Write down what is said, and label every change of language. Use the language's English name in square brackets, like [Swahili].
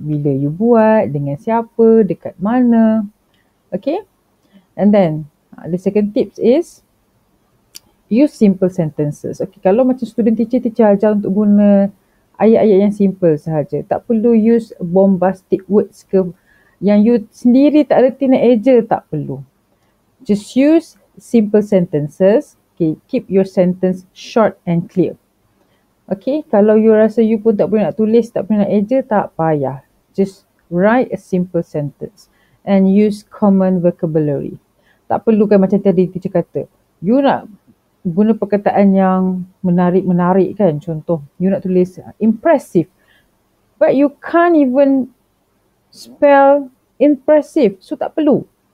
[Malay] Bila you buat, dengan siapa, dekat mana. [English] Okay? And then, the second tips is use simple sentences. [Malay] Okay, kalau macam student teacher ajar untuk guna ayat-ayat yang simple sahaja. Tak perlu [English] use bombastic words [Malay] ke yang you sendiri tak reti nak eja, tak perlu. [English] Just use simple sentences. Okay, keep your sentence short and clear. [Malay] Okay, kalau you rasa you pun tak boleh nak tulis, tak boleh nak eja, tak payah. [English] Just write a simple sentence and use common vocabulary. [Malay] Tak perlu kan macam tadi teacher kata, you nak guna perkataan yang menarik-menarik kan. Contoh, [English] you [Malay] nak tulis [English] impressive, but you can't even spell impressive, so [Malay] tak perlu.